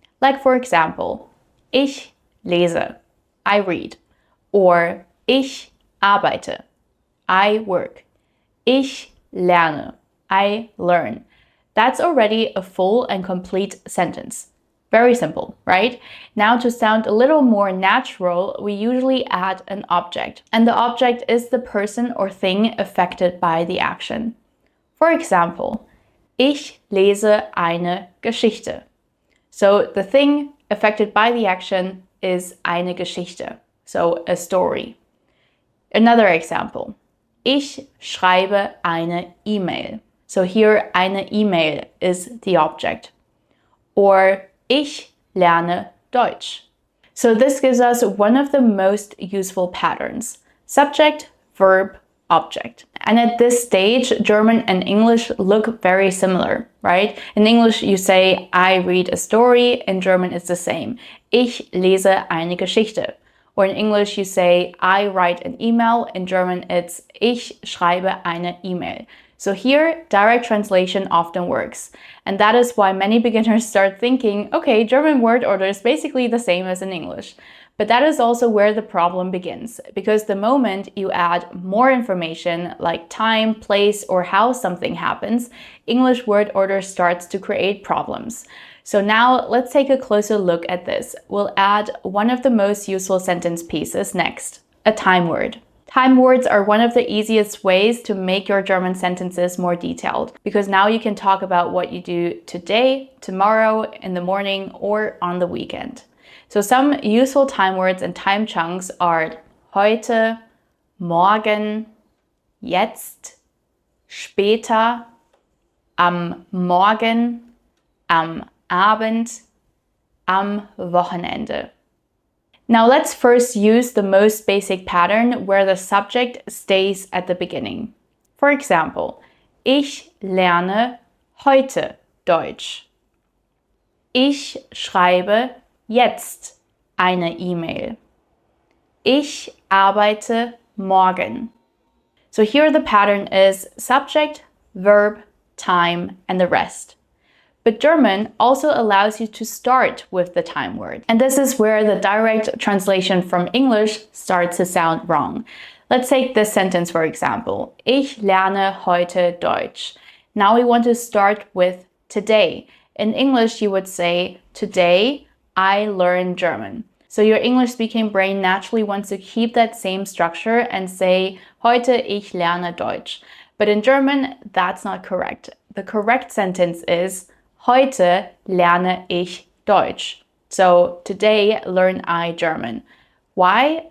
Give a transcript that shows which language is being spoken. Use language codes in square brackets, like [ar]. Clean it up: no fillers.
[en] Like for example, [de] ich lese, [en] I read, or [de] ich arbeite, [en] I work, [de] ich lerne, [en] I learn. That's already a full and complete sentence. Very simple, right? Now to sound a little more natural, we usually add an object. And the object is the person or thing affected by the action. For example, [de] ich lese eine Geschichte. [en] So the thing affected by the action is [de] eine Geschichte, [en] so a story. Another example, [de] ich schreibe eine E-Mail. [en] So here [de] eine E-Mail [en] is the object. Or [de] ich lerne Deutsch. [en] So this gives us one of the most useful patterns. Subject, verb, object. And at this stage, German and English look very similar, right? In English, you say, I read a story. In German, it's the same. [de] Ich lese eine Geschichte. [en] Or in English, you say, I write an email. In German, it's [de] ich schreibe eine E-Mail. [en] So here, direct translation often works. And that is why many beginners start thinking, okay, German word order is basically the same as in English. But that is also where the problem begins, because the moment you add more information like time, place, or how something happens, English word order starts to create problems. So now let's take a closer look at this. We'll add one of the most useful sentence pieces next, a time word. Time words are one of the easiest ways to make your German sentences more detailed, because now you can talk about what you do today, tomorrow, in the morning, or on the weekend. So some useful time words and time chunks are [de] heute, morgen, jetzt, später, am Morgen, am Abend, am Wochenende. [en] Now let's first use the most basic pattern where the subject stays at the beginning. For example, [de] ich lerne heute Deutsch. Ich schreibe jetzt eine E-Mail. Ich arbeite morgen. [en] So here the pattern is subject, verb, time, and the rest. But German also allows you to start with the time word. And this is where the direct translation from English starts to sound wrong. Let's take this sentence for example. [de] Ich lerne heute Deutsch. [en] Now we want to start with today. In English, you would say, today I learn German. So your English speaking brain naturally wants to keep that same structure and say, [de] heute ich lerne Deutsch. [en] But in German, that's not correct. The correct sentence is, [de] heute lerne ich Deutsch. [en] So today learn I German. Why?